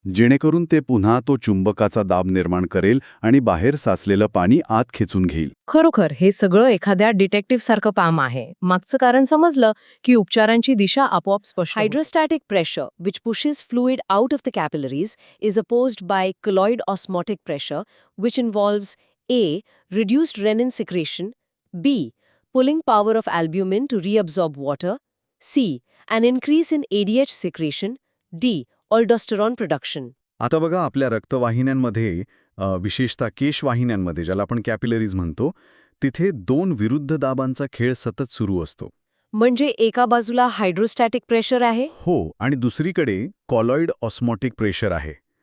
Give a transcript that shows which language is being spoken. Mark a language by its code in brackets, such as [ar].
[mr] जेणेकरून ते पुन्हा तो चुंबकाचा दाब निर्माण करेल आणि बाहेर साचलेलं पाणी आत खेचून घेईल. खरोखर हे सगळं एखाद्या डिटेक्टिव्ह सारखं काम आहे. मागचं कारण समजलं की उपचारांची दिशा आपोआप स्पष्ट. [en] Hydrostatic pressure which pushes fluid out of the capillaries is opposed by colloid osmotic pressure which involves A. reduced renin secretion, B. pulling power of albumin to reabsorb water, C. an increase in ADH secretion, D. aldosterone production. [mr] आता बघा, आपल्या रक्तवाहिन्यांमध्ये विशेषतः केशवाहिन्यांमध्ये, ज्याला आपण capillaries म्हणतो, तिथे 2 विरुद्ध दाबांचा खेळ सतत सुरू असतो. म्हणजे एका बाजूला हायड्रोस्टॅटिक प्रेशर आहे हो, आणि दुसरीकडे कॉलॉइड ऑस्मॉटिक प्रेशर आहे.